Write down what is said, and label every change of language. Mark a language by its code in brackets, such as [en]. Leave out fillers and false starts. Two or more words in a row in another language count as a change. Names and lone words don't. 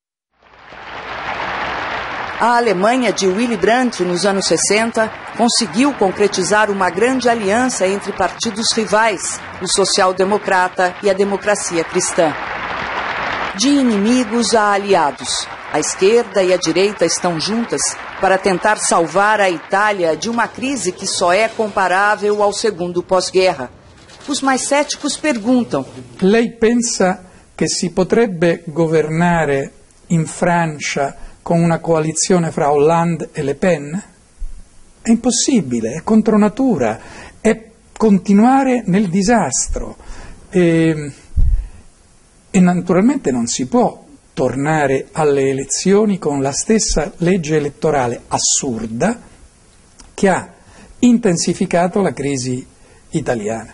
[pt] A Alemanha de Willy Brandt, nos anos 60, conseguiu concretizar uma grande aliança entre partidos rivais, o social-democrata e a democracia cristã. De inimigos a aliados, a esquerda e a direita estão juntas para tentar salvar a Itália de uma crise que só é comparável ao segundo pós-guerra. Os mais céticos perguntam: [it] lei pensa che si potrebbe governare in Francia con una coalizione fra Hollande e Le Pen? È impossibile, è contro natura, è continuare nel disastro. E naturalmente non si può tornare alle elezioni con la stessa legge elettorale assurda che ha intensificato la crisi italiana.